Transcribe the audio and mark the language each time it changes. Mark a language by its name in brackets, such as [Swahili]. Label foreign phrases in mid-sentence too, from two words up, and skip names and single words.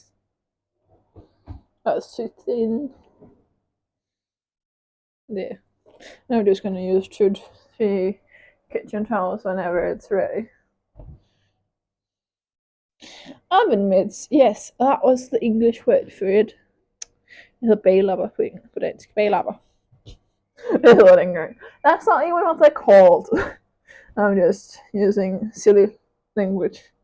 [English] That's too thin. There. I'm just gonna use 2-3 kitchen towels whenever it's ready. Oven mitts, yes, that was the English word for it. [Danish] Det heter baglapper på dansk. Baglapper. Det hedder det engang. [English] That's not even what they're called. I'm just using silly language.